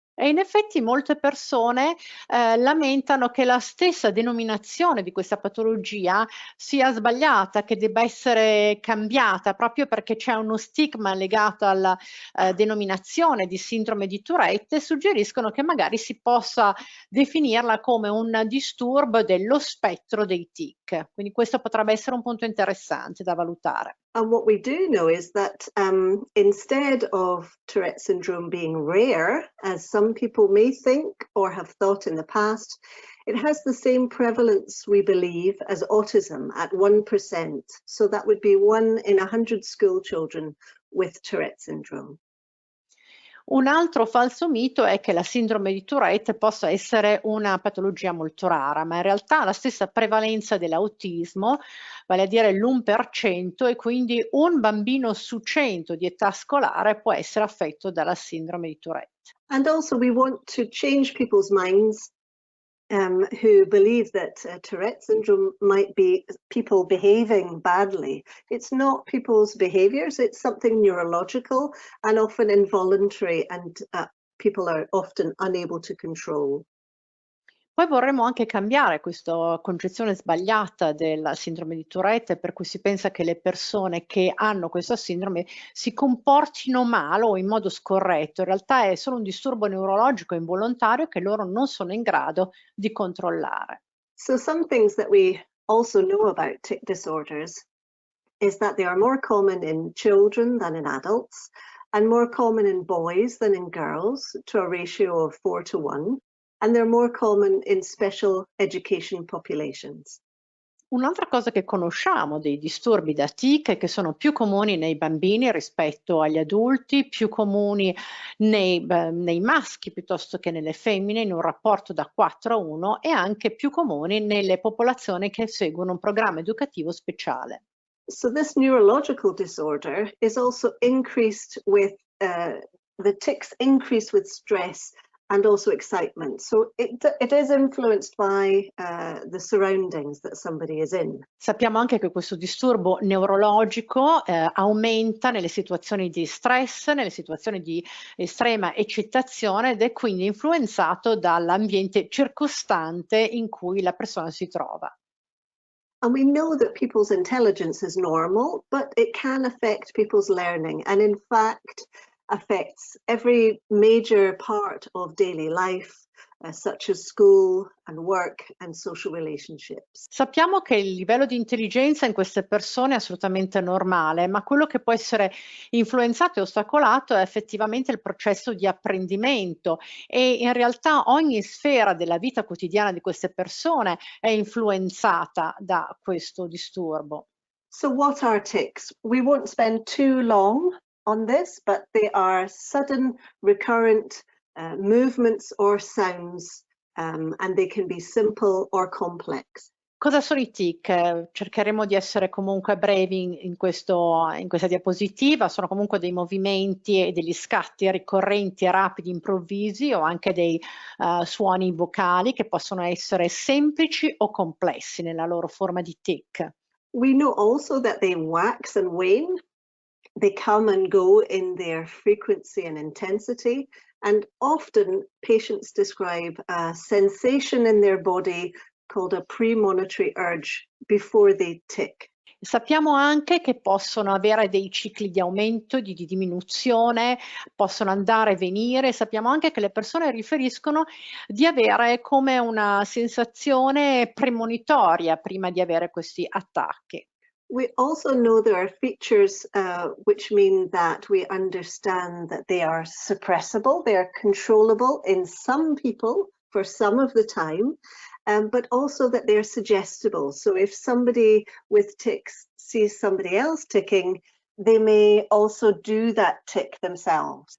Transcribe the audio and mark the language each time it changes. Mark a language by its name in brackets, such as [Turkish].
[Italian] E in effetti molte persone lamentano che la stessa denominazione di questa patologia sia sbagliata, che debba essere cambiata proprio perché c'è uno stigma legato alla denominazione di sindrome di Tourette, e suggeriscono che magari si possa definirla come un disturbo dello spettro dei tic. Quindi questo potrebbe essere un punto interessante da valutare. [English] And what we do know is that instead of Tourette syndrome being rare, as some people may think or have thought in the past, it has the same prevalence, we believe, as autism at 1%. So that would be 1 in 100 school children with Tourette syndrome. [Italian] Un altro falso mito è che la sindrome di Tourette possa essere una patologia molto rara, ma in realtà ha la stessa prevalenza dell'autismo, vale a dire l'1%, e quindi un bambino su 100 di età scolare può essere affetto dalla sindrome di Tourette. [English] And also we want to change people's minds who believe that Tourette syndrome might be people behaving badly. It's not people's behaviors, it's something neurological and often involuntary, and people are often unable to control. [Italian] Poi vorremmo anche cambiare questa concezione sbagliata della sindrome di Tourette, per cui si pensa che le persone che hanno questa sindrome si comportino male o in modo scorretto. In realtà è solo un disturbo neurologico involontario che loro non sono in grado di controllare. [English] So some things that we also know about tic disorders is that they are more common in children than in adults, and more common in boys than in girls, to a ratio of 4 to 1. And they're more common in special education populations. [Italian] Un'altra cosa che conosciamo dei disturbi da tic è che sono più comuni nei bambini rispetto agli adulti, più comuni nei maschi piuttosto che nelle femmine, in un rapporto da 4 a 1, e anche più comuni nelle popolazioni che seguono un programma educativo speciale. [English] So this neurological disorder is also increased with the tics increase with stress and also excitement. So it is influenced by the surroundings that somebody is in. [Italian] Sappiamo anche che questo disturbo neurologico aumenta nelle situazioni di stress, nelle situazioni di estrema eccitazione, ed è quindi influenzato dall'ambiente circostante in cui la persona si trova. [English] And we know that people's intelligence is normal, but it can affect people's learning, and in fact affects every major part of daily life, such as school and work and social relationships. [Italian] Sappiamo che il livello di intelligenza in queste persone è assolutamente normale, ma quello che può essere influenzato e ostacolato è effettivamente il processo di apprendimento, e in realtà ogni sfera della vita quotidiana di queste persone è influenzata da questo disturbo. [English] So what are tics? We won't spend too long on this, but they are sudden, recurrent movements or sounds, and they can be simple or complex. [Italian] Cosa sono i tic? Cercheremo di essere comunque brevi in questa diapositiva. Sono comunque dei movimenti e degli scatti ricorrenti e rapidi, improvvisi, o anche dei suoni vocali che possono essere semplici o complessi nella loro forma di tic. [English] We know also that they wax and wane. They come and go in their frequency and intensity, and often patients describe a sensation in their body called a premonitory urge before they tic. [Italian] Sappiamo anche che possono avere dei cicli di aumento, di diminuzione, possono andare e venire. Sappiamo anche che le persone riferiscono di avere come una sensazione premonitoria prima di avere questi attacchi. [English] We also know there are features which mean that we understand that they are suppressible, they are controllable in some people for some of the time, but also that they're suggestible. So if somebody with tics sees somebody else ticking, they may also do that tic themselves.